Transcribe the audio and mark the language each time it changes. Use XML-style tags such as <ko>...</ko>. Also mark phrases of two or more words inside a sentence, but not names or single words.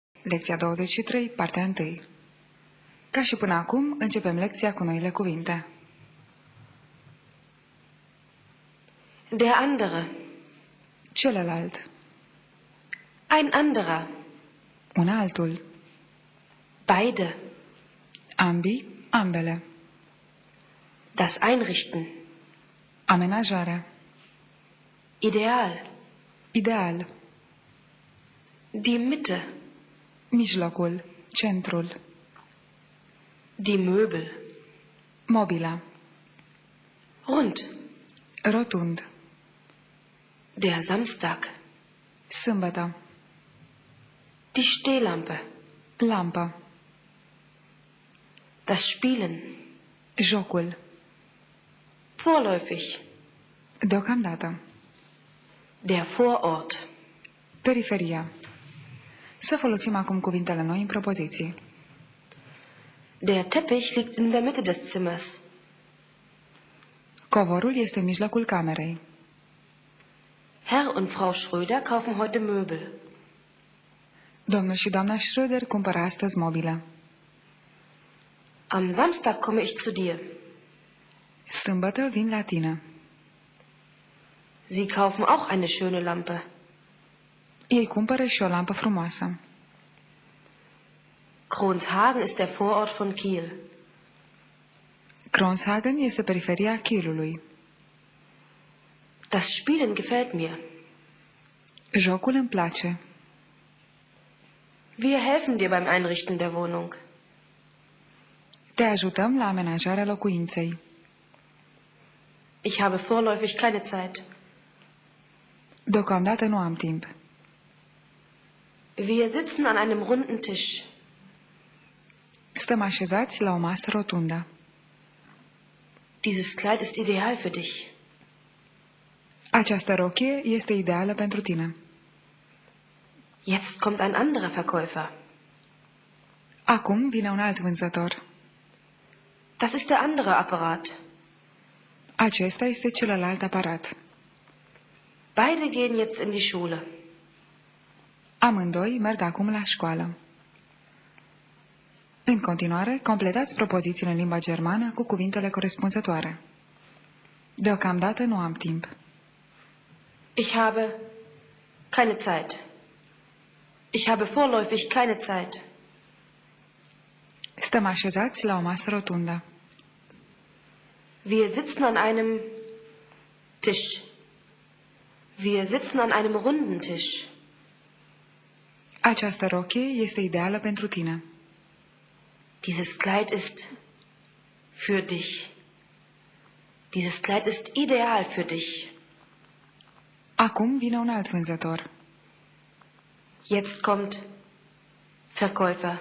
<ro>Lecția 23, partea 1. Ca și până acum, începem lecția cu noile cuvinte.</ro> <de>Der andere.</de> <ro>Celălalt.</ro> <de>Ein anderer.</de> <ro>Un altul.</ro> <de>Beide.</de> <ro>Ambii, ambele.</ro> <de>Das Einrichten.</de> <ro>Amenajarea.</ro> <de>Ideal.</de> <ro>Ideal.</ro> <de>Die Mitte.</de> <ro>Mijlocul, centrul.</ro> <de>Die Möbel.</de> <ro>Mobila.</ro> <de>Rund.</de> <ro>Rotund.</ro> <de>Der Samstag.</de> <ro>Sâmbătă.</ro> <de>Die Stehlampe.</de> <ro>Lampă.</ro> <de>Das Spielen.</de> <ro>Jocul.</ro> <de>Vorläufig.</de> <ro>Deocamdată.</ro> <de>Der Vorort.</de> <ro>Periferia. Să folosim acum cuvintele noi în propoziții.</ro> <de>Der Teppich liegt in der Mitte des Zimmers.</de> <ro>Covorul este în mijlocul camerei.</ro> <de>Herr und Frau Schröder kaufen heute Möbel.</de> <ro>Domnul și doamna Schröder cumpără astăzi mobilă.</ro> <de>Am Samstag komme ich zu dir.</de> <ro>Sâmbătă vin la tine.</ro> <de>Sie kaufen auch eine schöne Lampe.</de> <ro>Ei cumpără și o lampă frumoasă.</ro> <de>Kronshagen ist der Vorort von Kiel.</de> <ro>Kronshagen este periferia Kielului.</ro> <de>Das Spielen gefällt mir.</de> <ro>Jocul îmi place.</ro> <de>Wir helfen dir beim Einrichten der Wohnung.</de> <ro>Te ajutăm la amenajarea locuinței.</ro> <de>Ich habe vorläufig keine Zeit.</de> <ro>Deocamdată nu am timp.</ro> <de>Wir sitzen an einem runden Tisch.</de> <ro>Stăm așezați la o masă rotundă.</ro> <de>Dieses Kleid ist ideal für dich.</de> <ro>Această rochie este ideală pentru tine.</ro> <de>Jetzt kommt ein anderer Verkäufer.</de> <ro>Acum vine un alt vânzător.</ro> <de>Das ist der andere Apparat.</de> <ro>Acesta este celălalt aparat.</ro> <de>Beide gehen jetzt in die Schule.</de> <ro>Amândoi merg acum la școală. În continuare, completați propozițiile în limba germană cu cuvintele corespunzătoare. Deocamdată nu am timp.</ro> <de>Ich habe keine Zeit. Ich habe vorläufig keine Zeit.</de> <ro>Stăm așezați la o masă rotundă.</ro> <de>Wir sitzen an einem Tisch. Wir sitzen an einem runden Tisch.</de> <ro>Această rochie este ideală pentru tine.</ro> <de>Dieses Kleid ist für dich. Dieses Kleid ist ideal für dich.</de> <ro>Acum vine un alt vânzător.</ro> <de>Jetzt kommt Verkäufer.</de>